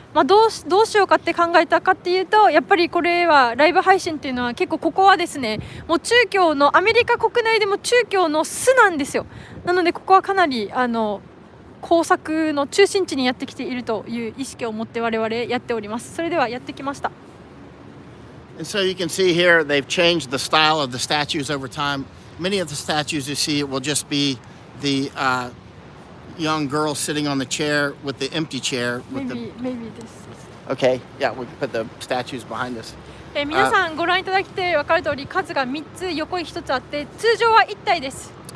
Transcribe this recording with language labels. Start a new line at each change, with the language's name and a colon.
Japanese: どうしようかって考えたかっていうと、やっぱりこれはライブ配信っていうのは結構ここはですねもう中共のアメリカ国内でも中共の巣なんですよ。なのでここはかなり工作の中心地にやってきているという意識を持って我々やっております。それではやってきました。
English: And so you can see here, they've changed the style of the statues over time. Many of the statues you see will just be the young girl sitting on the chair with the empty chair. Maybe this. Okay, yeah, we can put the statues behind us.
Japanese: 皆さんご覧いただきて分かる通り数が3つ横に1つあって通常は1体です。